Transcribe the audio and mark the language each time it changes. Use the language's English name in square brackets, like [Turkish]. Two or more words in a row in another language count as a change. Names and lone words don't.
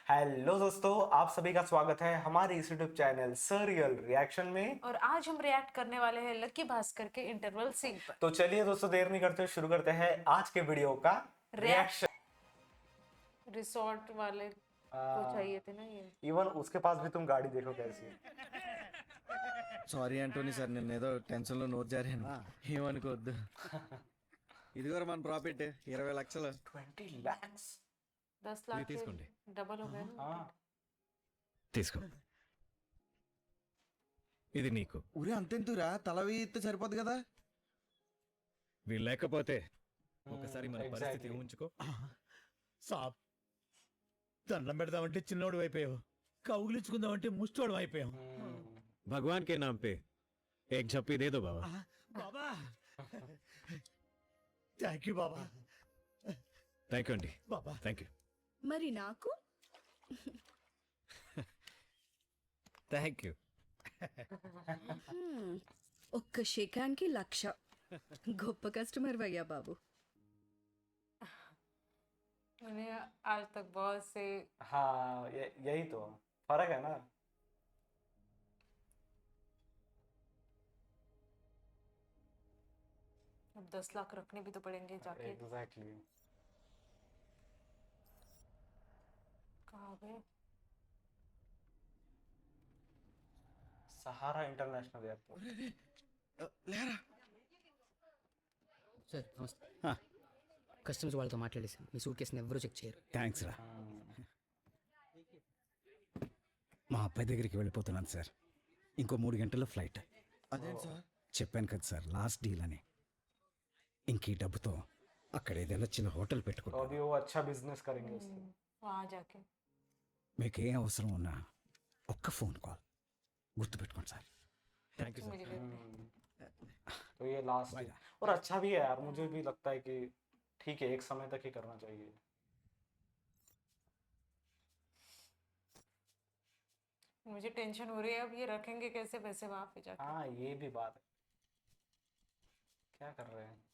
[Hindi] हेलो दोस्तों, आप सभी का स्वागत है हमारे इस [English] YouTube channel [Hindi] सरियल रिएक्शन में। और आज हम रिएक्ट करने वाले हैं लकी भास्कर के इंटरवल सीन पर। तो चलिए दोस्तों, देर नहीं करते हुए शुरू करते हैं आज के वीडियो का रिएक्शन। रिसोर्ट वाले को चाहिए थे ना ये। इवन उसके पास भी तुम गाड़ी देखो कैसी है। [Telugu] సారీ ఆంటోనీ సార్ నేను ఏదో టెన్షన్లో నోట్ జారాను ఏమనుకోవద్దు. ఇదిగోరా మన ప్రాఫిట్ 20 లక్షలు. [Hindi] 20 lakhs। 10 लाख के [Telugu] తీసుకోండి. [Hindi] डबल हो गए ना। हाँ, [Telugu] తీసుకో. ఇది నీకు. ఊరే అంతెందురా తల వేయిస్తే సరిపోద్ది కదా. వీళ్ళు లేకపోతే ఒకసారి మన పరిస్థితి [Hindi] exactly। [Telugu] ఊహించుకో. సాబ్ దండం పెడదామంటే చిన్నోడు అయిపోయావు, కౌగిలించుకుందామంటే ముష్టోడు అయిపోయావు. [Hindi] भगवान के नाम पे एक झप्पी दे दो बाबा. [Telugu] బాబా [English] thank you [Telugu] బాబా. [English] thank you [Telugu] అండి. బాబా [English] thank you. [Telugu] మరి నాకు [English] thank you. [Telugu] ఒక్క షేకానికి 1,00,000. గొప్ప కస్టమర్ అయ్యా బాబు. [Hindi] मैंने आज तक बहुत से हाँ, यही तो फर्क है ना। अब 10 लाख रखने भी तो पड़ेंगे जाके। एग्जैक्टली। कहाँ गए? सहारा इंटरनेशनल एयरपोर्ट। [Telugu] లేరా సార్ నమస్తే. కస్టమర్స్ వాళ్ళతో మాట్లాడేసాను, మీ సూట్ కేసుని ఎవరూ చెక్ చేయరు. థ్యాంక్స్ రా. మా అబ్బాయి దగ్గరికి వెళ్ళిపోతున్నాను సార్. ఇంకో 3 గంటల్లో ఫ్లైట్. అదేంటి సార్. చెప్పాను కదా సార్, [English] last deal [Telugu] అని. ఇంక ఈ డబ్బుతో అక్కడ ఏదైనా చిన్న హోటల్ [Hindi] तो [Telugu] పెట్టుకుంటాను. [Hindi] अभी वो अच्छा बिजनेस करेंगे उससे। वहाँ जाके [Telugu] మీకు ఏ అవసరం ఉన్నా ఒక్క [English] phone call [Telugu] గుర్తుపెట్టుకోండి సార్. [English] thank you [Telugu] సార్. [Hindi] मेरे लिए तो ये लास्ट और अच्छा भी है यार, मुझे भी लगता है कि ठीक है, एक समय तक ही करना चाहिए। मुझे टेंशन हो रही है, अब ये रखेंगे कैसे पैसे वहाँ पे जाके। हाँ, ये भी बात है। क्या कर रहे हैं?